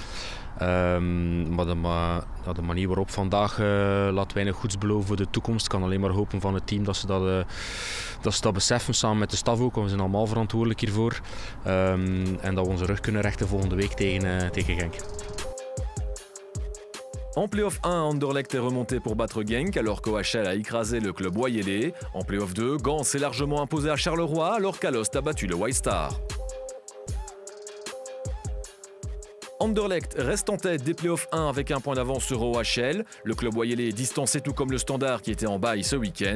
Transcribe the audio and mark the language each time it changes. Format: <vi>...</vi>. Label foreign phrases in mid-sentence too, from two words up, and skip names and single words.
<nl>Maar de manier waarop vandaag laat weinig goeds beloven voor de toekomst. Ik kan alleen maar hopen van het team dat ze dat beseffen, samen met de staf ook. We zijn allemaal verantwoordelijk hiervoor. En dat we onze rug kunnen rechten volgende week tegen Genk.</nl> <fr>En play-off 1, Anderlecht est remonté pour battre Genk alors qu'OHL a écrasé le club Wayele. En play-off 2, Gand s'est largement imposé à Charleroi alors qu'Alost a battu le White Star. Anderlecht reste en tête des play-off 1 avec un point d'avance sur OHL. Le club Wayele est distancé tout comme le Standard qui était en bail ce week-end.</fr>